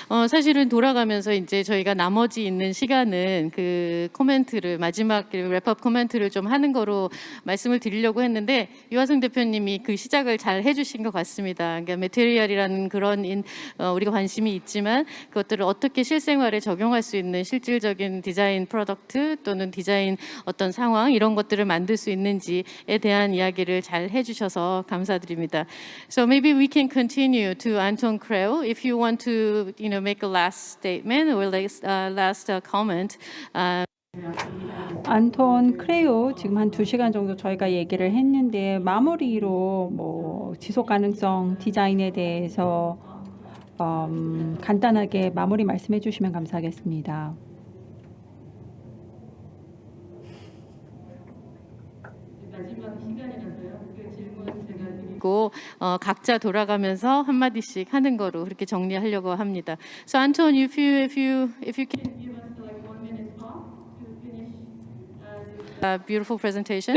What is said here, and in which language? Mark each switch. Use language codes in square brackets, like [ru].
[ko] 사실은 돌아가면서 이제 저희가 나머지 있는 시간은 그 코멘트를 마지막 랩업 코멘트를 좀 하는 거로 말씀을 드리려고 했는데 유하승 대표님이 그 시작을 잘 해주신 것 같습니다. 그러니까 매테리얼이라는 그런 우리가 관심이 있지만 그것들을 어떻게 실생활에 적용할 수 있는 실질적인 디자인 프로덕트 또는 디자인 어떤 상황 이런 것들을 만들 수 있는지에 대한 이야기를 잘 해주셔서 감사드립니다. [en] So maybe we can continue to Anton Krell. If you want to, make a last statement or last comment. [ko] 안톤 크레오 지금 한 2시간 정도 저희가 얘기를 했는데 마무리로 뭐 지속 가능성 디자인에 대해서 간단하게 마무리 말씀해 주시면 감사하겠습니다. 각자 돌아가면서 한 마디씩 하는 거로 그렇게 정리하려고 합니다. [en] So Anton, if you can give us like 1 minute talk to finish a beautiful presentation.